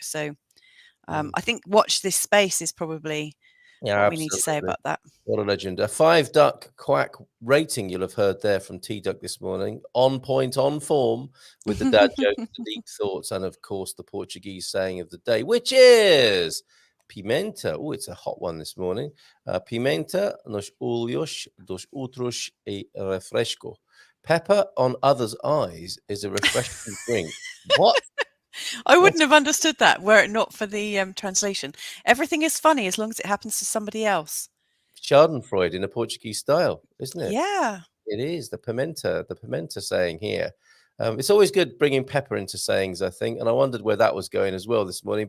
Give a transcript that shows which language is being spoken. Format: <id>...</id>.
<en>So I think watch this space is probably what we need to say about that. What a legend. A 5-duck quack rating you'll have heard there from T-Duck this morning. On point, on form, with the dad joke, the deep thoughts, and of course the Portuguese saying of the day, which is pimenta. Oh, it's a hot one this morning.</en> <pt>Pimenta nos olhos dos outros e refresco.</pt> <en>Pepper on others' eyes is a refreshing drink. What? I wouldn't have understood that were it not for the translation. Everything is funny as long as it happens to somebody else. Schadenfreude in a Portuguese style, isn't it? Yeah. It is the pimenta saying here. It's always good bringing pepper into sayings, I think, and I wondered where that was going as well this morning.</en>